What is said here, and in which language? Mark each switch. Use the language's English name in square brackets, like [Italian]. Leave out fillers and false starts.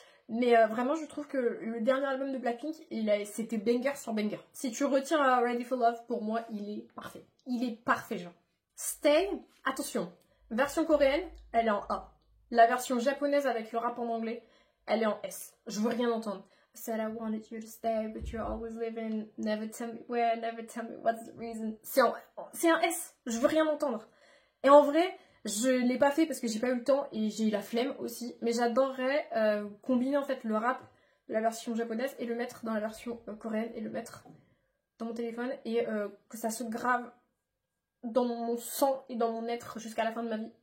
[French] Mais vraiment, je trouve que le dernier album de Blackpink, c'était banger sur banger. Si tu retires Ready for Love, pour moi, il est parfait. Il est parfait, genre. Stay, attention, version coréenne, elle est en A. La version japonaise avec le rap en anglais, elle est en S. Je veux rien entendre. [English] I said I wanted you to stay, but you're always leaving. Never tell me where, never tell me what's the reason. [French] C'est un S. Je veux rien entendre. Et en vrai, je l'ai pas fait parce que j'ai pas eu le temps et j'ai eu la flemme aussi. Mais j'adorerais combiner en fait le rap de la version japonaise et le mettre dans la version coréenne et le mettre dans mon téléphone et que ça se grave dans mon sang et dans mon être jusqu'à la fin de ma vie.